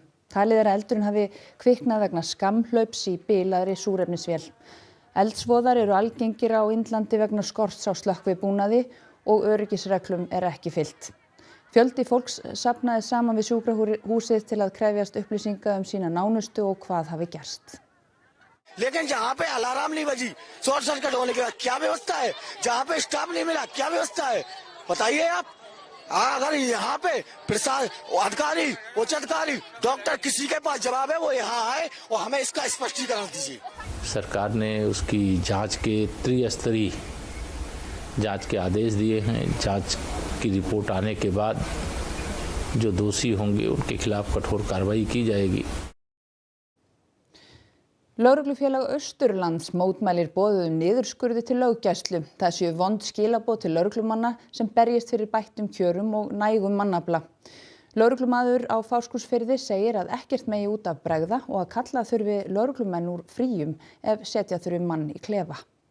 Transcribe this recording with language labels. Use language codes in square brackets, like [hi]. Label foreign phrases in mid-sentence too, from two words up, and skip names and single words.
[is] Talið að eldurinn hafi kviknað vegna skammhlaups í bilaðri súrefnisvél. Eldsvoðar eru algengir á Indlandi vegna skorts á slökkvibúnaði og öryggisreglum ekki fylgt. Fjöldi fólks safnaði saman við sjúkrahúsið til að krefjast upplýsinga sína nánustu og hvað hafi gerst. [hi] लेकिन जहाँ पे अलार्म नहीं बजी, [en] short circuit [hi] होने के बाद क्या व्यवस्था है? जहाँ पे स्टाफ नहीं मिला, क्या व्यवस्था है? बताइए आप। अगर यहाँ पे प्रशासन अधिकारी, उच्च अधिकारी, डॉक्टर किसी के पास जवाब है वो यहाँ आए और हमें इसका स्पष्टीकरण दीजिए। सरकार ने उसकी जांच के त्रिस्तरीय जांच के आदेश दिए हैं। जांच की रिपोर्ट आने के बाद जो दोषी होंगे उनके खिलाफ कठोर कार्रवाई की जाएगी। [is] Lögreglufélag Austurlands mótmælir boðuðum niðurskurði til löggæslu. Það séu vond skilaboð til lögreglumanna sem berjist fyrir bættum kjörum og nægum mannafla. Lögreglumaður á Fáskrúðsfirði segir að ekkert megi út af bregða og að kalla þurfi lögreglumenn úr fríum ef setja þurfi mann í klefa.